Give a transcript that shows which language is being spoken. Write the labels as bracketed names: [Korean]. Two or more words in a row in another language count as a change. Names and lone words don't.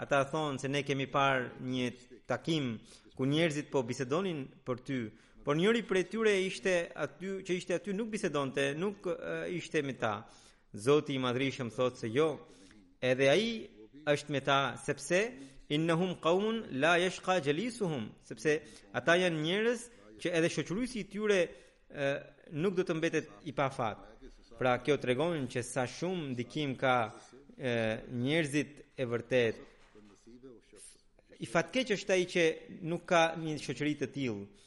[Albanian] Ata thonë se ne kemi parë një takim ku njerëzit po bisedonin për ty, por njëri prej tyre ishte aty nuk bisedonte, nuk ishte me ta. Zoti i Madhrishëm thotë se jo, edhe ai është me ta, sepse [Arabic] إنهم قوم لا يشقى جليسهم, [Albanian] sepse ata janë njerëz që edhe shoqëruesi i tyre nuk do të mbetet i pafat. Pra kjo tregon që sa shumë ndikim ka njerëzit e vërtet. I fatkeq është ai që nuk ka një shoqëri të tillë.